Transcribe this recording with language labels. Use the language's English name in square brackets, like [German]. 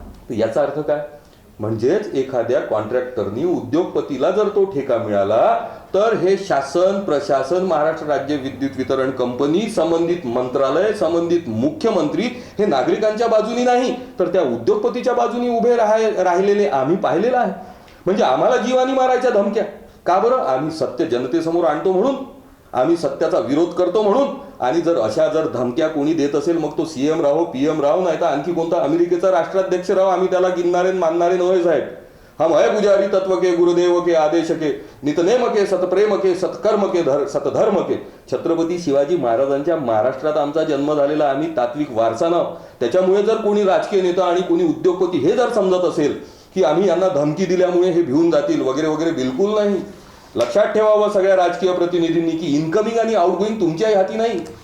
[Marathi] याचा अर्थ काय? म्हणजेच एखाद्या कॉन्ट्रॅक्टरनी, उद्योगपतीला जर तो ठेका मिळाला तर हे शासन, प्रशासन, महाराष्ट्र राज्य विद्युत वितरण कंपनी, संबंधित मंत्रालय, संबंधित मुख्यमंत्री हे नागरिकांच्या बाजूनी नाही तर त्या उद्योगपतीच्या बाजूनी उभे राहिलेले आम्ही पाहिलेलं आहे. म्हणजे आम्हाला जीवानी मारायच्या धमक्या. का बरं? आम्ही सत्य जनतेसमोर आणतो म्हणून, आम्ही सत्याचा विरोध करतो म्हणून. आणि जर अशा जर धमक्या कोणी देत असेल, मग तो CM राहो, PM राहो, नाही तर आणखी कोणता अमेरिकेचा राष्ट्राध्यक्ष राहो, आम्ही त्याला गिनणारे मानणारे नव्हे साहेब. [Hindi] हम है पुजारी तत्व के, गुरुदेव के आदेश के, नितनेम के, सतप्रेम के, सत्कर्म के, सतधर्म के. [Marathi] छत्रपती शिवाजी महाराजांच्या महाराष्ट्रात आमचा जन्म झालेला, आम्ही तात्विक वारसा नाव. त्याच्यामुळे जर कोणी राजकीय नेता आणि कोणी उद्योगपती हे जर समजत असेल की आम्ही यांना धमकी दिल्यामुळे हे भिवून जातील वगैरे वगैरे, बिलकुल नाही. लक्षात ठेवावं सगळ्या राजकीय प्रतिनिधींनी की इन्कमिंग आणि आउटगोईंग तुमच्याही हाती नाही.